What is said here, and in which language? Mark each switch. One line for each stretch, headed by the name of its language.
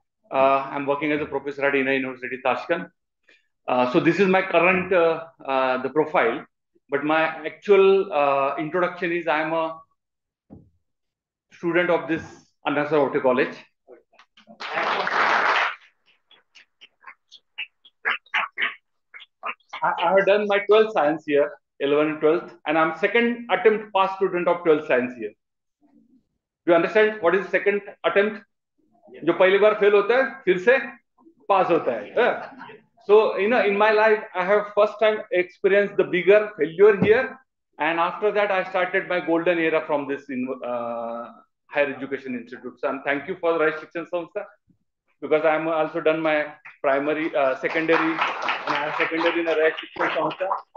English: I'm working as a professor at INA University, Tashkent. So this is my current the profile, but my actual introduction is I'm a student of this Anna Sarvate College. I have done my 12th science year, 11 and 12th, and I'm second attempt pass student of 12th science year. Do you understand what is second attempt?
Hindi: जो पहली बार fail होता है फिर से पास होता है.
English: So in my life I have first time experienced the bigger failure here, and after that I started my golden era from this higher education institute. So thank you for Raj Shikshan Samstha, because I am also done my primary, secondary, and I have secondary in a Raj Shikshan Samstha.